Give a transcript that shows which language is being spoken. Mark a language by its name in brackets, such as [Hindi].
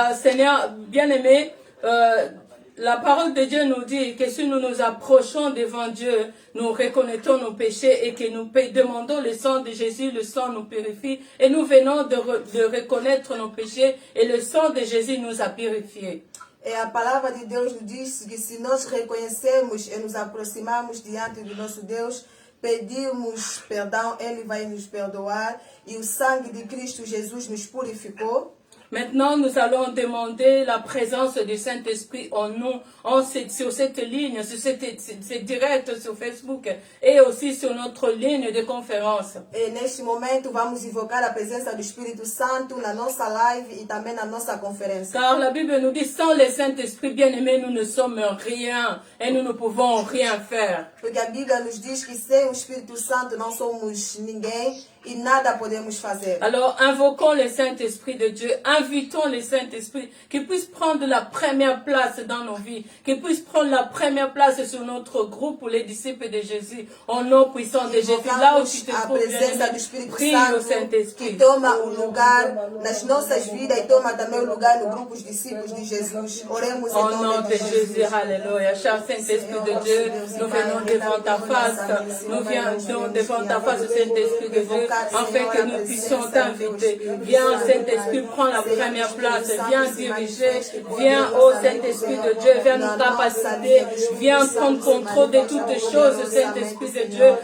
[French] Seigneur, bien-aimé, la parole de Dieu nous dit que si nous nous approchons devant Dieu, nous reconnaissons nos péchés et que nous demandons le sang de Jésus, le sang nous purifie et nous venons de reconnaître nos péchés et le sang de Jésus nous a purifiés. [Portuguese] E a palavra de Deus nos diz que se nós reconhecemos e nos aproximamos diante do nosso Deus, pedimos perdão, Ele vai nos perdoar e o sangue de Cristo Jesus nos purificou. [French] Maintenant, nous allons demander la présence du Saint-Esprit en nous, sur cette ligne, c'est direct sur Facebook et aussi sur notre ligne de conférence. [Portuguese] E neste momento vamos invocar a presença do Espírito Santo na nossa live e também na nossa conferência. [French] Car la Bible nous dit, sans le Saint-Esprit bien-aimé, nous ne sommes rien et nous ne pouvons rien faire. [Portuguese] Porque a Bíblia nos diz que sem o Espírito Santo não somos ninguém e nada podemos fazer. [French] Alors, invoquons le Saint-Esprit de Dieu, invitons le Saint-Esprit qui puisse prendre la première place dans nos vies, qui puisse prendre la première place sur notre groupe pour les disciples de Jésus, au nom puissant de Jésus. Là où tu te trouves, prie au Saint-Esprit. [Portuguese] Que toma o lugar nas nossas vidas e toma também o lugar no grupo dos discípulos de Jesus. Oremos em [French] Au nom [Portuguese] nome de [French] de Jésus, [Portuguese] Jesus. [French] alléluia. Cher Saint-Esprit de Dieu, nous venons devant ta face, nous venons devant ta face, Saint-Esprit de Dieu, afin que nous puissions t'inviter. Viens, Saint-Esprit, prends la première place, viens diriger, viens, ô Saint-Esprit de Dieu, viens nous capaciter, viens prendre contrôle de toutes choses, Saint-Esprit de Dieu.